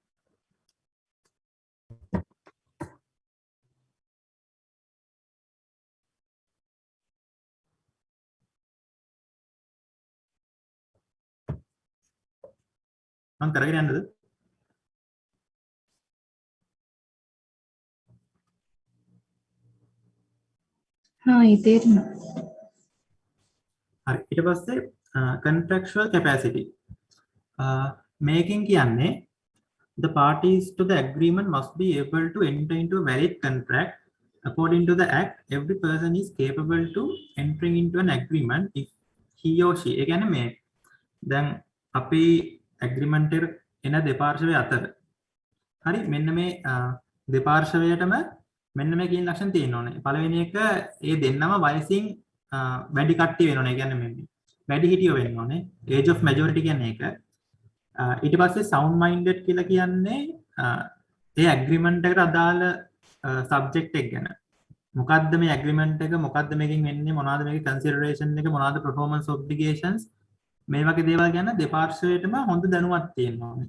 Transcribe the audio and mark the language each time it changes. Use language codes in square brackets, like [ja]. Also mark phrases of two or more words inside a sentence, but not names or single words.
[si] මම කරගෙන යන්නද? ඒ තේරෙනවා. හරි. ඊට පස්සේ [en] contractual capacity. Making කියන්නේ the parties to the agreement must be able to enter into a valid contract. According to the act, every person is capable to entering into an agreement if he or she. [si] ඒ කියන්නේ මේ දැන් අපි agreement එක එන දෙපාර්ශ්වය අතර හරි මෙන්න මේ දෙපාර්ශ්වයටම මෙන්න මේ කියන ලක්ෂණ තියෙන්න ඕනේ. පළවෙනි එක ඒ දෙන්නම වයසින් වැඩි කට්ටිය වෙන්න ඕනේ. ඒ කියන්නේ මේ වැඩි හිටියෝ වෙන්න ඕනේ. [en] age of majority [si] කියන්නේ ඒක. ඊට පස්සේ [en] sound minded [si] කියලා කියන්නේ ඒ agreement එකට අදාළ subject එක ගැන. මොකද්ද මේ agreement එක? මොකද්ද මේකෙන් වෙන්නේ? මොනවාද මේකේ consideration එක? මොනවාද [en] performance obligations? [si] මේ වගේ දේවල් ගැන දෙපාර්ශ්වයටම හොඳ දැනුමක් තියෙන්න ඕනේ.